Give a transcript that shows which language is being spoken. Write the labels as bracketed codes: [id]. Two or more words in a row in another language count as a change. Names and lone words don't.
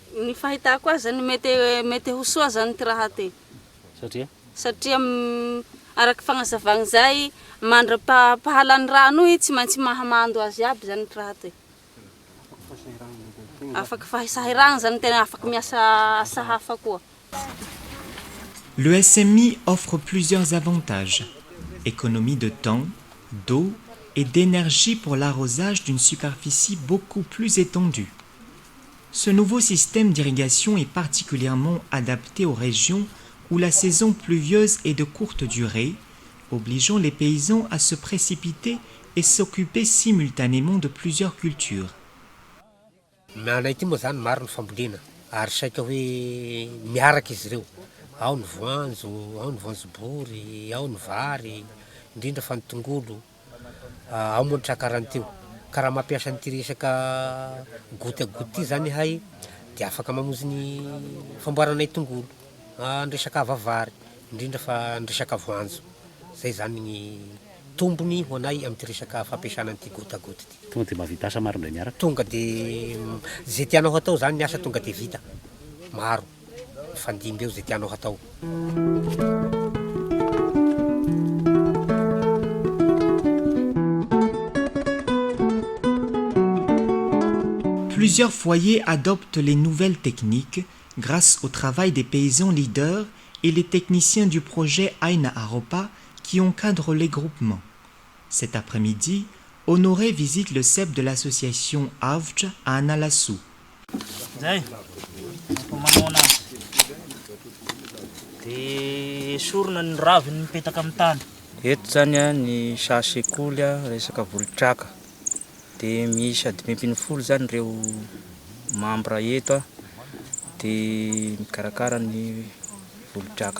[mg] Ny fahitako azy zany mety ho soa zany ty raha ty. Satria araky fagnazavagna zay mandra-pahalany rano i tsy maintsy mahamando azy aby zany ty raha ty. Afaky fahisahiragna zany tena afaky miasa asa hafa koa. [fr] Le SMI offre plusieurs avantages. Économie de temps, d'eau et d'énergie pour l'arrosage d'une superficie beaucoup plus étendue. Ce nouveau système d'irrigation est particulièrement adapté aux régions où la saison pluvieuse est de courte durée, obligeant les paysans à se précipiter et s'occuper simultanément de plusieurs cultures. [mg] Miala ity moa zany maro ny fambolena ary saika hoe miaraka izy ireo. Ao ny voanjobory, ao ny vary, indrindra fa ny tongolo, ao moa ny trakaran'teo. Ka raha mampiasa an'ity resaka [fr] goutte à goutte [mg] ty zany hay de afaka mamonjy ny famboaranay tongolo, ny resaka vavary, indrindra fa ny resaka voanjo. Zay zany ny tombony ho anay amin'ny resaka fampiasana an'ity [fr] goutte à goutte [mg] ty. Tonga de mahavita asa maro indray miaraka. Tonga de zay tianao hatao zany ny asa tonga de vita. Maro. Fandimby eo zay tianao hatao. [fr] Plusieurs foyers adoptent les nouvelles techniques grâce au travail des paysans leaders et les techniciens du projet Aina Aropa qui encadrent les groupements. Cet après-midi, Honoré visite le CEP de l'association AVJ à Analassou. [mg] Eto zany ny sasekoly resaka volotraka. De misy adimy folo zany reo membre eto de mikarakara ny volotraka.